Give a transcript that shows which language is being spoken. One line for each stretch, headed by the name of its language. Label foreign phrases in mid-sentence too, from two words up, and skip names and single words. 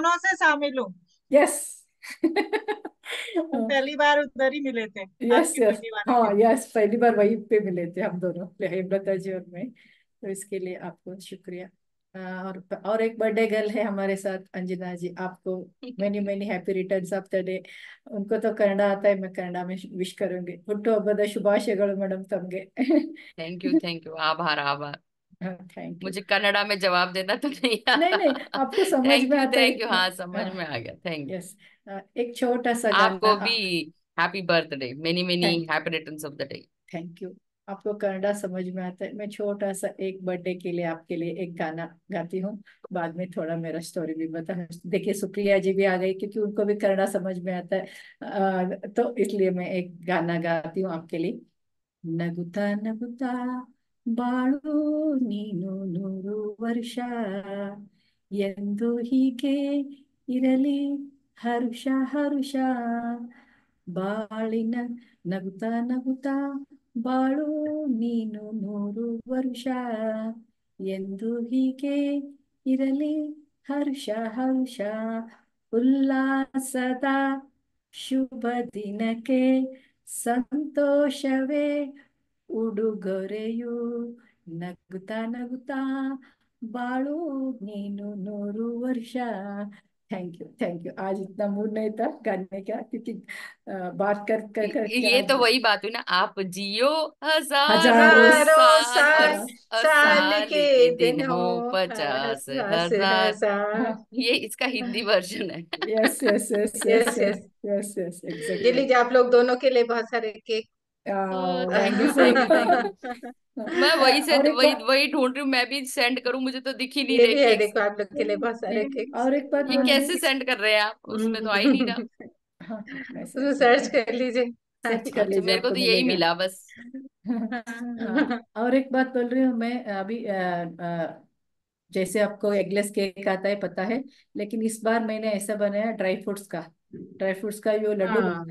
Hindi: दोनों से शामिल हूँ। यस। हम पहली बार उधर ही मिले थे, यस, आपके यस। बर्थडे वाले हाँ, दिन। यस, पहली बार वहीं पे मिले थे हम दोनों, हेमलता जी और मैं। तो इसके लिए आपको शुक्रिया। और एक बर्थडे गर्ल है हमारे साथ, अंजना जी, आपको
English: many many happy returns of the day.
Hindi: उनको तो कन्नड़ा आता है, मैं कन्नड़ा में विश करूंगी,
Kannada: ಹುಟ್ಟು ಹಬ್ಬದ ಶುಭಾಶಯಗಳು ಮೇಡಮ್ ತಮ್ಗೆ।
English: thank you,
Hindi: आभार आभार।
English: थैंक यू।
Hindi: मुझे कन्नड़ा में जवाब देना तो नहीं नहीं नहीं, आता। आपको समझ में आता है
English: थैंक यू,
Hindi: इतना। हाँ समझ में आ गया,
English: thank you.
Hindi: यस। एक छोटा सा गाना। आपको भी
English: happy birthday, many many
Hindi: थैंक
English: हैप्पी रिटर्न्स ऑफ द डे। थैंक यू।
Hindi: आपको कन्नड़ा समझ में आता है, मैं छोटा सा एक बर्थडे के लिए आपके लिए एक गाना गाती हूँ। बाद में थोड़ा मेरा स्टोरी भी बता। देखिए, सुप्रिया जी भी आ गई, क्योंकि उनको भी कन्नड़ा समझ में आता है। तो इसलिए मैं एक गाना गाती हूँ आपके लिए।
Kannada: ನಗುತ್ತಾ ನಗುತ್ತಾ ಬಾಳು ನೀನು 100 ವರ್ಷ, ಎಂದು ಹೀಗೆ ಇರಲಿ ಹರುಷ ಹರುಷ, ಬಾಳಿನ ನಗುತ್ತಾ ನಗುತ್ತಾ ಬಾಳು ನೀನು 100 ವರ್ಷ, ಎಂದು ಹೀಗೆ ಇರಲಿ ಹರ್ಷ ಹರ್ಷ, ಉಲ್ಲಾಸದ ಶುಭ ದಿನಕ್ಕೆ ಸಂತೋಷವೇ ಉಡುಗೊರೆಯು, ನಗುತ್ತಾ ನಗುತ್ತಾ ಬಾಳು ನೀನು 100 ವರ್ಷ।
English: थैंक यू।
Hindi: आज इतना मूड नहीं था गाने का, क्योंकि बात कर कर करके ये आज तो वही बात हुई ना, आप जियो हजारों हजारों हजारों साल और साल, हाँ, साल साल के के दिन दिन हो हो, 50 हंस हजार। हजार। हाँ। ये इसका हिंदी वर्जन है। यस, यस, यस, यस, यस यस। यस, यस, ये एग्जैक्टली। लीजिए आप लोग दोनों के लिए बहुत सारे केक।
English: थैंक यू,
Hindi: वंडरफुल।
English: थैंक यू, थैंक यू।
Hindi: मैं वही से और एक वही बात, वही ढूंढ रही हूँ, मैं भी सेंड करूं, मुझे तो दिख ही नहीं ये रहे भी है, केक्स। देखो आप लोग के लिए बहुत सारे नहीं, केक। और एक बात ये बोल रही कैसे हूँ। सेंड कर रहे हैं आप, उसमें तो आ ही नहीं रहा। हाँ, मैं उसमें सच सर्च कर लीजिए। हाँ सर्च जी। कर अच्छा, लीजिए, मेरे को आपको तो यही मिलेगा। मिला बस। हाँ, और एक बात बोल रही हूँ मैं अभी, जैसे आपको
English: eggless cake
Hindi: आता है पता है, लेकिन इस बार मैंने ऐसा बनाया,
English: dry fruits
Hindi: का जो लड्डू बनता